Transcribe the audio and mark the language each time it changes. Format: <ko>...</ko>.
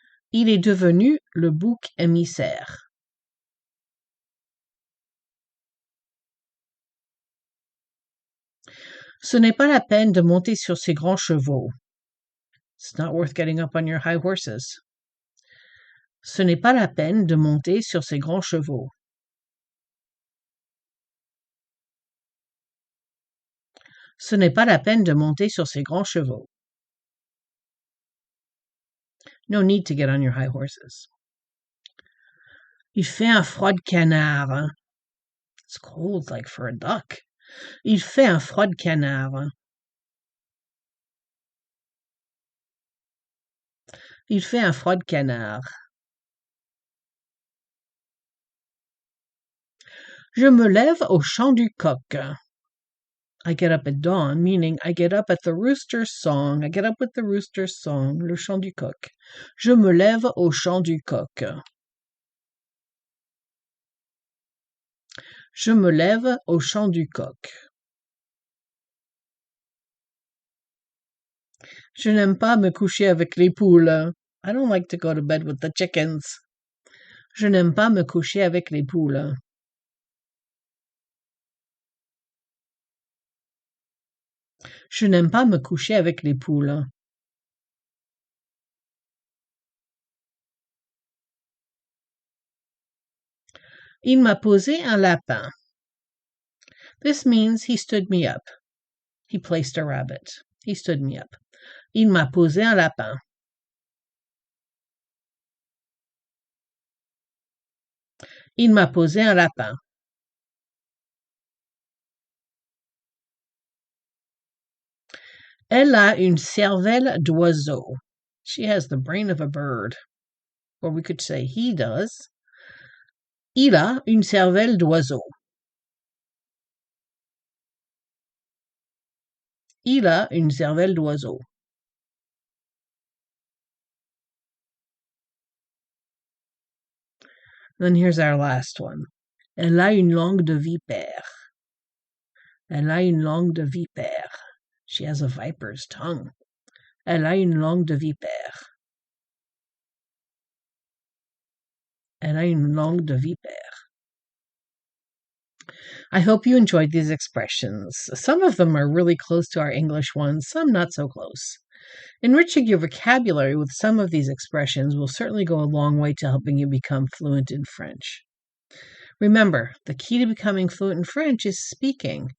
<fr>Il est devenu le bouc émissaire. Ce n'est pas la peine de monter sur ces grands chevaux.</fr> <en>It's not worth getting up on your high horses.</en> <fr>Ce n'est pas la peine de monter sur ces grands chevaux. Ce n'est pas la peine de monter sur ces grands chevaux.</fr> <en>No need to get on your high horses.</en> <fr>Il fait un froid de canard.</fr> <en>It's cold like for a duck.</en> <fr>Il fait un froid de canard. Il fait un froid de canard. Je me lève au chant du coq.</fr> <en>I get up at dawn, meaning I get up at the rooster's song. I get up with the rooster's song,</en> <fr>le chant du coq. Je me lève au chant du coq. Je me lève au chant du coq. Je n'aime pas me coucher avec les poules.</fr> <en>I don't like to go to bed with the chickens.</en> <fr>Je n'aime pas me coucher avec les poules. Je n'aime pas me coucher avec les poules. Il m'a posé un lapin.</fr> <en>This means he stood me up. He placed a rabbit. He stood me up.</en> <fr>Il m'a posé un lapin. Il m'a posé un lapin. Elle a une cervelle d'oiseau.</fr> <en>She has the brain of a bird. Or we could say he does.</en> <fr>Il a une cervelle d'oiseau. Il a une cervelle d'oiseau.</fr> <en>Then here's our last one.</en> <fr>Elle a une langue de vipère. Elle a une langue de vipère.</fr> <en>She has a viper's tongue.</en> <fr>Elle a une langue de vipère. Elle a une langue de vipère.</fr> <en>I hope you enjoyed these expressions. Some of them are really close to our English ones, some not so close. Enriching your vocabulary with some of these expressions will certainly go a long way to helping you become fluent in French. Remember, the key to becoming fluent in French is speaking.</en>